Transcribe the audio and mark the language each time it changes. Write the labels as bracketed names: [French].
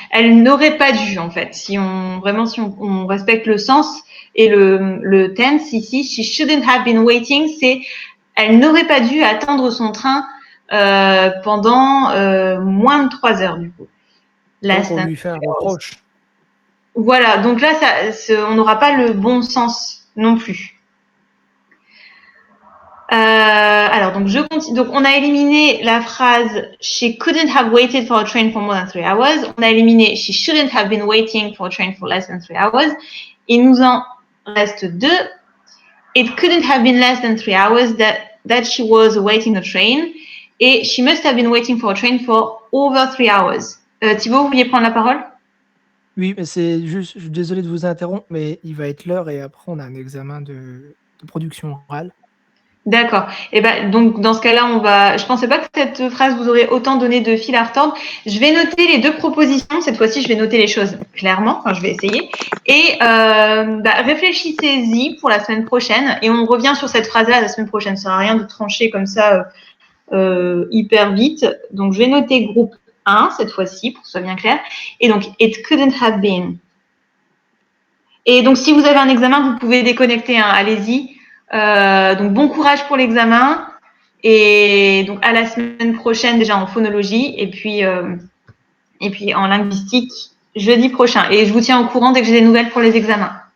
[French] Elle n'aurait pas dû, en fait. Si on respecte le sens et le tense ici, [English] she shouldn't have been waiting, [French] c'est elle n'aurait pas dû attendre son train pendant moins de 3 heures, du coup. Donc, on lui fait un reproche. Voilà, donc là, on n'aura pas le bon sens non plus. Alors, donc je continue. Donc, on a éliminé la phrase [English] she couldn't have waited for a train for more than 3 hours. [French] On a éliminé [English] she shouldn't have been waiting for a train for less than 3 hours. [French] Il nous en reste deux. [English] It couldn't have been less than 3 hours that she was awaiting a train. Et she must have been waiting for a train for over 3 hours. [French] Thibaut, vous vouliez prendre la parole? Oui, mais c'est juste, je suis désolé de vous interrompre, mais il va être l'heure et après on a un examen de production orale. D'accord. Et ben donc dans ce cas-là, je pensais pas que cette phrase vous aurait autant donné de fil à retordre. Je vais noter les 2 propositions. Cette fois-ci, je vais noter les choses clairement. Enfin, je vais essayer. Et réfléchissez-y pour la semaine prochaine. Et on revient sur cette phrase-là la semaine prochaine. Ça sert à rien de trancher comme ça hyper vite. Donc je vais noter groupe 1 cette fois-ci pour que ce soit bien clair. Et donc [English] it couldn't have been. [French] Et donc si vous avez un examen, vous pouvez déconnecter. Hein, allez-y. Donc bon courage pour l'examen et donc à la semaine prochaine déjà en phonologie et puis en linguistique jeudi prochain. Et je vous tiens au courant dès que j'ai des nouvelles pour les examens.